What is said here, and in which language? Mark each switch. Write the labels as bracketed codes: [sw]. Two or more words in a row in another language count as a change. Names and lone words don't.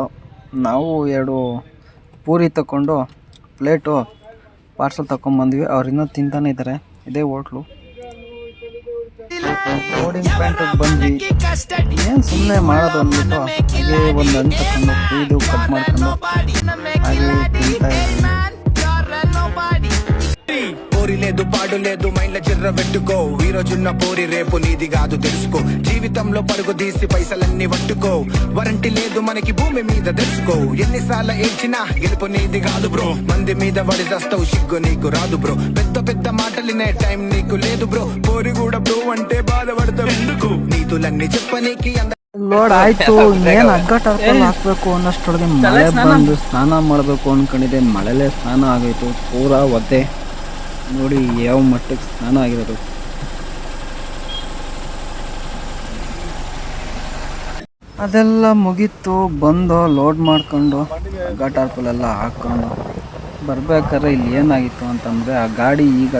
[kn] ನಾವು 2 ಪೂರಿ ತಗೊಂಡು ಪ್ಲೇಟು ಪಾರ್ಸಲ್ ತಗೊಂಬಂದ್ವಿ. ಅವ್ರು ಇನ್ನೂ ತಿಂತಾನೆ ಇದ್ದಾರೆ. ಇದೇ ಹೋಟ್ಲು. [en] loading pointige [kn] ಬಂದ್ವಿ. ಏನು ಸುಮ್ಮನೆ ಮಾಡೋದು ಅಂದ್ಬಿಟ್ಟು ಹಾಗೆ ಒಂದು ಹಣ್ಣು ತಗೊಂಡು ಇದು ಕಟ್ ಮಾಡ್ಕೊಂಡು ಹಾಗೆ ತಿಂತಾ ಇದ್ವಿ. [te] పోరి లేదు పాడు లేదు మైండ్ల చిర్ర పెట్టుకో. ఈ రోజున్న పోరి రేపు నీది కాదు తెలుసుకో. జీవితంలో పరుగు తీసి పైసలన్నీ పట్టుకో. వారంటీ లేదు మనకి భూమి మీద తెలుసుకో. ఎన్నిసార్లు ఏడ్చినా గెలుపు నీది కాదు బ్రో. మంది మీద పడి చస్తావు సిగ్గు నీకు రాదు బ్రో. పెద్ద పెద్ద మాటలినే టైం నీకు లేదు బ్రో. పోరి కూడా బ్రో అంటే బాధపడతావు ఎందుకు. నీతులన్నీ చెప్పనీకి [kn] ಲೋಡ್ ಆಯ್ತು, ಇನ್ನೇನು ಹಗ್ಗ ಟರ್ಪಲ್ ಹಾಕ್ಬೇಕು ಅನ್ನೋಷ್ಟೊಳಗೆ ಮಳೆ ಬಂದು ಸ್ನಾನ ಮಾಡಬೇಕು ಅಂದ್ಕೊಂಡಿದ್ದೆ. ಮಳೆಲೇ ಸ್ನಾನ ಆಗೋಯ್ತು, ಪೂರಾ ಒದ್ದೆ. ನೋಡಿ ಯಾವ ಮಟ್ಟಕ್ಕೆ ಸ್ನಾನ ಆಗಿರೋದು. ಅದೆಲ್ಲ ಮುಗೀತು, ಬಂದು ಲೋಡ್ ಮಾಡ್ಕೊಂಡು ಹಗ್ಗ ಟಾರ್ಪಲ್ ಎಲ್ಲ ಹಾಕ್ಕೊಂಡು ಬರ್ಬೇಕಾದ್ರೆ ಇಲ್ಲಿ ಏನಾಗಿತ್ತು ಅಂತಂದರೆ ಆ ಗಾಡಿ ಈ ಗಾಡಿ.